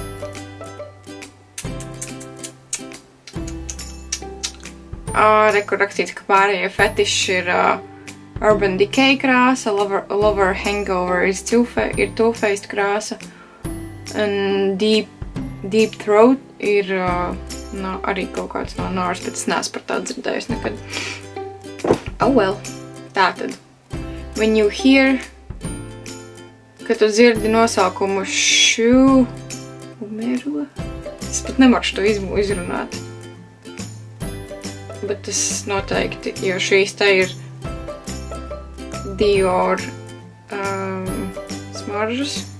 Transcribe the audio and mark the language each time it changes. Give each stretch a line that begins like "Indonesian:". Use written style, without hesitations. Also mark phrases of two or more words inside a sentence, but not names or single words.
Latvian: Rekur rakstīts, ka pārējie fetiši ir Urban Decay krāsa, Lover Hangover ir Too Faced krāsa, un Deep Throat ir arī kaut kāds no NARS, bet es neesmu par tādu dzirdējusi nekad.
English: Oh well. Tātad. When you hear,
Latvian: kad tu dzirdi nosaukumu Umero, es pat nemaršu to izrunāt. Bet tas noteikti, jo šīs te ir Dior smaržas.